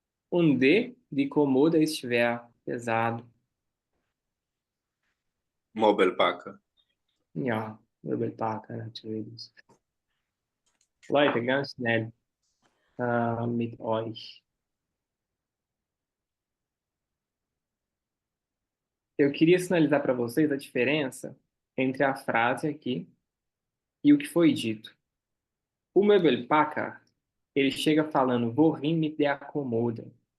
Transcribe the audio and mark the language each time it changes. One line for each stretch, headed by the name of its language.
German: Und D, die Kommode ist schwer, pesado. Möbelpacker. Ja, Möbelpacker natürlich. Leute, ganz schnell mit euch.
Portuguese: Eu queria sinalizar para vocês a diferença entre a frase aqui e o que foi dito. O Möbelpacker, ele chega falando,
German: wohin mit der Kommode.